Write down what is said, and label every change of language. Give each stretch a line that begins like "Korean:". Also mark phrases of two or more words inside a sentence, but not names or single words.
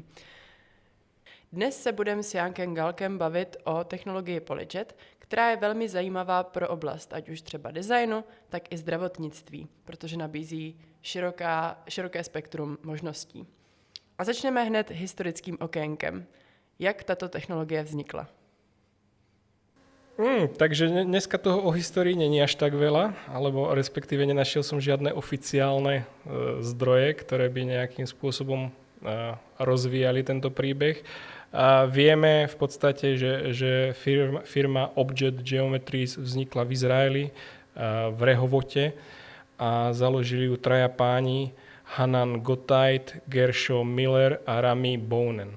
Czech: Dnes se budeme s Jankem Galkem bavit o technologii Polyjet, která je velmi zajímavá pro oblast, ať už třeba designu, tak i zdravotnictví, protože nabízí široké spektrum možností. A začneme hned historickým okénkem. Jak tato technologie vznikla?
Slovak: Takže dneska toho o histórii není až tak veľa, alebo respektíve nenašiel som žiadne oficiálne zdroje, ktoré by nejakým spôsobom rozvíjali tento príbeh. Vieme v podstate, že firma Objet Geometries vznikla v Izraeli, v Rehovote a založili ju traja páni Hanan Gotthard, Gershom Miller a Rami Bounen.